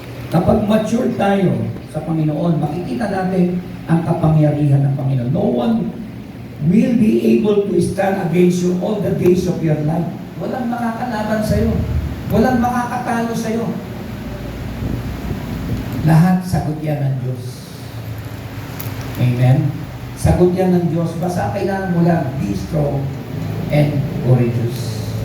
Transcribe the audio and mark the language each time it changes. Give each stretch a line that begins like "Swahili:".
Filipino: Kapag mature tayo sa Panginoon, makikita natin ang kapangyarihan ng Panginoon.
English: No one will be able to stand against you all the days of your life.
Filipino: Walang makakalaban sa'yo. Walang makakatalo sa'yo. Lahat sagot yan ng Diyos. Amen? Sagot yan ng Diyos. Basta kailangan mo lang
English: be strong and courageous.